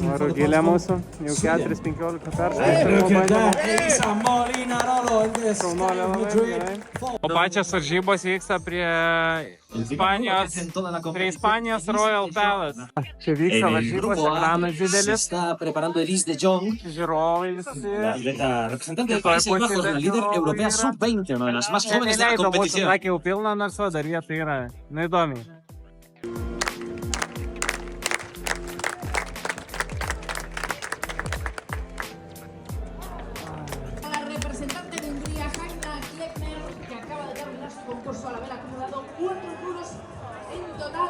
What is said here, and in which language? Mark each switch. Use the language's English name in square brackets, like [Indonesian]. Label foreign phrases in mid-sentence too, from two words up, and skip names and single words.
[Lithuanian] Rugilė mūsų, jau 4-15 O pačios varžybos vyksta prie Ispanijos Royal Palace. Čia vyksta varžybos, ekranas didelis, žiūrovai visi. [Spanish] Representante del País Bajos, la líder europea sub-20, una de las más jóvenes de la competición. [Lithuanian] Sakė jau pilna, nors va, dar vieta yra. Na įdomiai. [Spanish] La representante de Hungría, Hanna Kleckner, que acaba de terminar su concurso al haber acumulado 4 duros en total.